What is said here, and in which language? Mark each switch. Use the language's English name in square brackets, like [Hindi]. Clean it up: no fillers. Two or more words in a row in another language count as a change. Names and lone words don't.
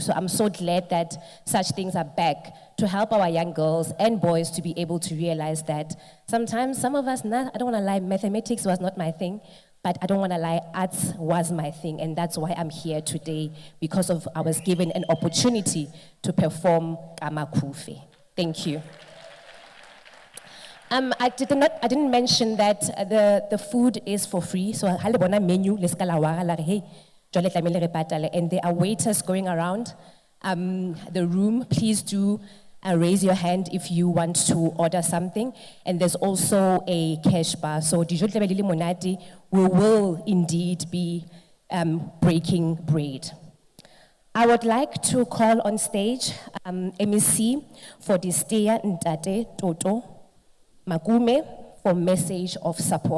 [English] So I'm so glad that such things are back to help our young girls and boys to be able to realize that sometimes some of us, I don't want to lie, mathematics was not my thing, But I don't want to lie, arts was my thing, and that's why I'm here today, because I was given an opportunity to perform Kamakufe. Thank you. I didn't mention that the food is for free. [Southern Sotho] So ha le bona menu le ska la wara la re hey jwale tlamehile re patale, [English] and there are waiters going around the room. Please do raise your hand if you want to order something, and there's also a cash bar. [Southern Sotho] So dijo tlabe di le monate, [English] we will indeed be breaking bread. I would like to call on stage MEC for DESTEA Ntate Toto Makume for message of support.